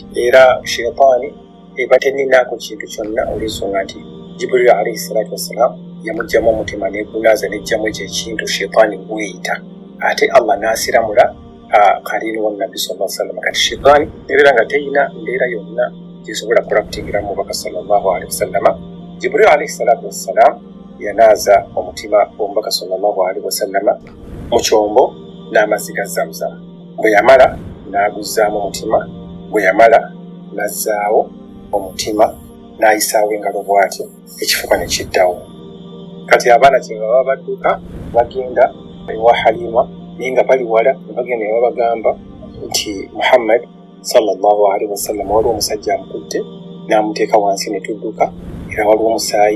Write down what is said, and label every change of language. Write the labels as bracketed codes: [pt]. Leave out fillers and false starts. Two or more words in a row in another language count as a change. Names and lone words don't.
[lg] Era shaitaani eba tenninaako kintu kyonna olw'ensonga nti Jibril [ar] عليه الصلاة والسلام [lg] yamugjamu omutima neegunaaza nejjamu ekyo ekintu shaitaani gweyita. Ate Allah n'asiramula qarin wa nabbi [ar] صلى الله عليه وسلم. [lg] Kati shaitaani era nga teyina mbeera yonna gyesobola kulakutingira mu baka [ar] صلى الله عليه وسلم. [lg] Jibril [ar] عليه الصلاة والسلام [lg] yanaaza omutima gw'omubaka [ar] صلى الله عليه وسلم [lg] mu kyombo n'amazzi ga Zamzam. Bwe yamala n'aguzzaamu omutima, bwe yamala n'azzaawo omutima, n'ayisaawo engalo bw'atyo, ekifuba ne kiddawo. Kati abaana kye baba badduka bagenda ewa Halima, naye nga bali wala ne bagenda ne babagamba nti Muhammad [ar] صلى الله عليه وسلم [lg] waliwo omusajja amukutte n'amuteeka wansi ne tudduka, era waliwo omusaayi.